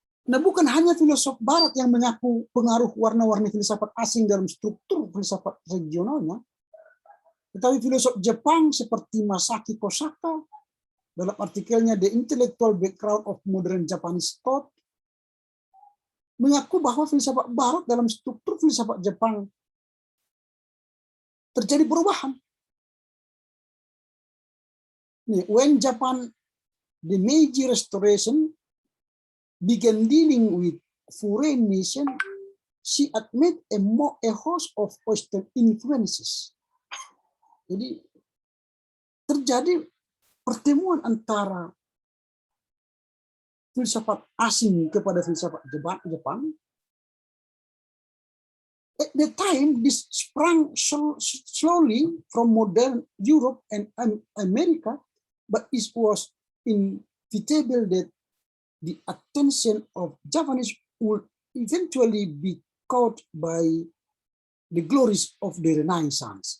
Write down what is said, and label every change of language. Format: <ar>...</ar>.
<id>Nah, bukan hanya filosof Barat yang mengaku pengaruh warna-warni filsafat asing dalam struktur filsafat regionalnya, tetapi filosof Jepang seperti Masaki Kosaka dalam artikelnya The Intellectual Background of Modern Japanese Thought mengaku bahwa filsafat Barat dalam struktur filsafat Jepang terjadi perubahan.</id> <en>When Japan, the Meiji Restoration, began dealing with foreign nation, she admit a host of Western influences.</en> <id>Jadi terjadi pertemuan antara filsafat asing kepada filsafat Jepang.</id> <en>At the time, this sprang slowly from modern Europe and America, but it was inevitable that the attention of Japanese would eventually be caught by the glories of the Renaissance.</en>